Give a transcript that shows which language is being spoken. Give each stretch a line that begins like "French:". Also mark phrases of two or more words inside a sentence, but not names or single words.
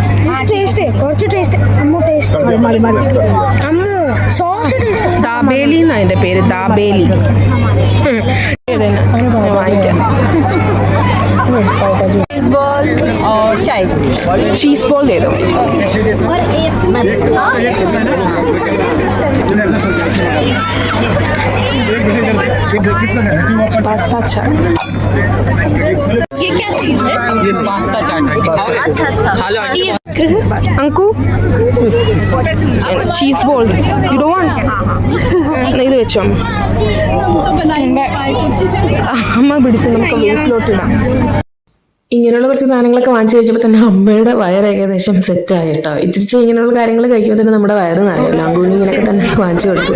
Malayalam: ദാബേലി എന്നാ അതിന്റെ പേര്, ദാബേലി. വാങ്ങിക്കാം.
English: cheese ball
Hindi: दे दो. पास्ता चाट। ये क्या चीज है? ये पास्ता चाट है।
English: अंकु cheese balls you don't want?
Malayalam: ഇത് വെച്ചോ അമ്മ പിടിച്ച് നമുക്ക് വേസ്റ്റിലോട്ടിടാം. ഇങ്ങനെയുള്ള കുറച്ച് സാധനങ്ങളൊക്കെ വാങ്ങിച്ചു കഴിച്ചപ്പോൾ തന്നെ അമ്മയുടെ വയറ് ഏകദേശം സെറ്റായി കേട്ടോ. ഇച്ചിരി ഇങ്ങനെയുള്ള കാര്യങ്ങൾ കഴിക്കുമ്പോൾ തന്നെ നമ്മുടെ വയറ് നിറയല്ലോ. അങ്കൂനി ഇങ്ങനെയൊക്കെ തന്നെ വാങ്ങിച്ചു കൊടുത്തു.